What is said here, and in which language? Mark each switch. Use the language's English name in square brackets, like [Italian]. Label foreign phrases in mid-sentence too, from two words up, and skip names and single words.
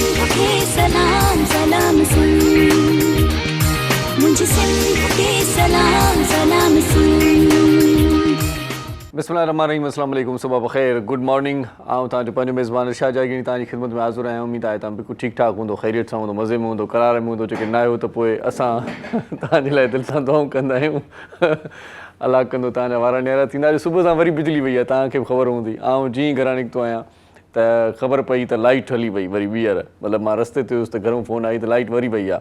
[Sindhi] खे सलाम सलाम सुन, मुझे सिंध खे सलाम सलाम सुन। [Arabic] بسم الله الرحمن الرحيم السلام عليكم, [Urdu] صبح بخیر, [English] good morning. [Sindhi] आऊं तव्हांजो पंहिंजो मेज़बान इरशाद जागीनी तव्हांजी ख़िदमत में हाज़िर आहियां। उमेद आहे तव्हां बिल्कुलु ठीकु ठाक हूंदो, ख़ैरियत सां हूंदो, मज़े में हूंदो, करार में हूंदो। जेके न आहियो त पोइ असां तव्हांजे लाइ दिलि सां दुआऊं कंदा आहियूं। अलाह कंदो तव्हांजा वार न्यारा थींदा। अॼु सुबुह सां वरी बिजली वई आहे, तव्हांखे बि ख़बर हूंदी। ऐं जीअं घरां निकितो आहियां त ख़बर पई त लाइट हली वई वरी ॿीहर, मतिलबु मां रस्ते ते हुयुसि त घरों फ़ोन आई त लाइट वरी वई आहे।